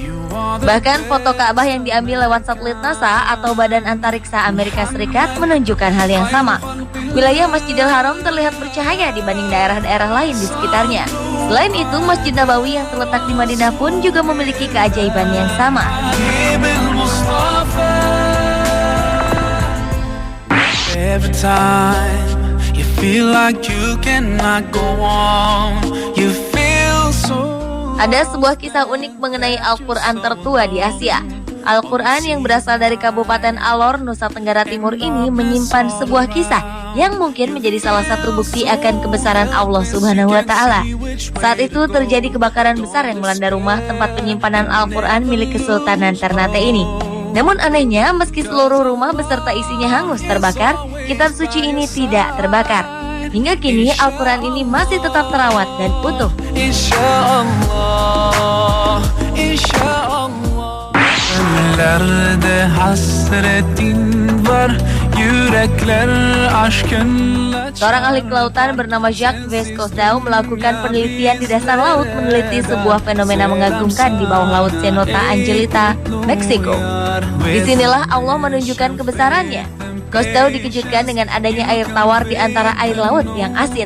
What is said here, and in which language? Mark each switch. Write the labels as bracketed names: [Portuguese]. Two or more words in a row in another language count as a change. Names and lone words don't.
[Indonesian] Bahkan foto Ka'bah yang diambil lewat satelit NASA atau Badan Antariksa Amerika Serikat menunjukkan hal yang sama. Wilayah Masjidil Haram terlihat bercahaya dibanding daerah-daerah lain di sekitarnya. Selain itu, Masjid Nabawi yang terletak di Madinah pun juga memiliki keajaiban yang sama. [English] Every time you feel like you cannot go on, you feel so. [Indonesian] Ada sebuah kisah unik mengenai Al-Quran tertua di Asia. Al-Quran yang berasal dari Kabupaten Alor, Nusa Tenggara Timur ini menyimpan sebuah kisah yang mungkin menjadi salah satu bukti akan kebesaran Allah [Arabic] سبحانه وتعالى. [Indonesian] Saat itu terjadi kebakaran besar yang melanda rumah tempat penyimpanan Al-Quran milik Kesultanan Ternate ini. Namun anehnya, meski seluruh rumah beserta isinya hangus terbakar, kitab suci ini tidak terbakar. Hingga kini Al-Quran ini masih tetap terawat dan utuh. [Turkish] İnşallah, inşallah. Ellerde hasretin var, yürekler aşkınla. [Indonesian] Seorang ahli kelautan bernama Jacques Vescousdeau melakukan penelitian di dasar laut meneliti sebuah fenomena mengagumkan di bawah laut Cenote Angelita, Meksiko. Disinilah Allah menunjukkan kebesarannya. Cousteau dikejutkan dengan adanya air tawar di antara air laut yang asin.